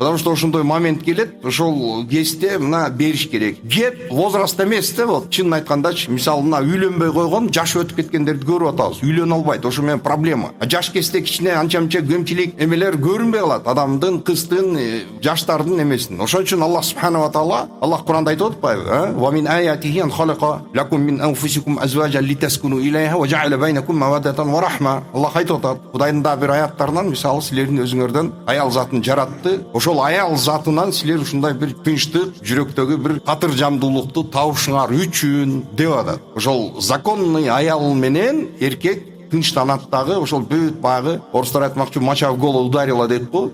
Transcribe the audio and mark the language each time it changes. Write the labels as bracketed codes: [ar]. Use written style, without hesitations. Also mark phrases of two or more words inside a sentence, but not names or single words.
[ru] Потому что [ky] ошондой момент келет, ошол кезде мына бериш керек. Кеп возраст эмес да, вот чынын айткандачы, мисалы мына үйлөнбөй койгон, жаш өтүп кеткендерди көрүп атабыз. Үйлөнө албайт, ошо менен проблема. Жаш кезде кичине анча-мынча кемчилик эмелер көрүнбөй калат. Адамдын, кыздын, жаштардын эмесин. Ошон үчүн [ar] الله سبحانه وتعالى, [ky] Аллах Куранда айтып атпайбы? [ar] ومن آياته أن خلق لكم من أنفسكم أزواجا لتسكنوا إليها وجعل بينكم مودة ورحمة. [ky] Аллах айтып атат. Кудайдын да бир аяттарынан, мисалы силердин өзүңөрдөн аял затын жаратты. Ошол аял затынан силер ушундай бир тынчтык, жүрөктөгү бир катыржамдуулукту табышыңар үчүн деп атат. Ошол законный аял менен эркек тынчтанат дагы, ошол бүт багы орустар айтмакчы [ru] мача в голову ударила [ky] дейт го.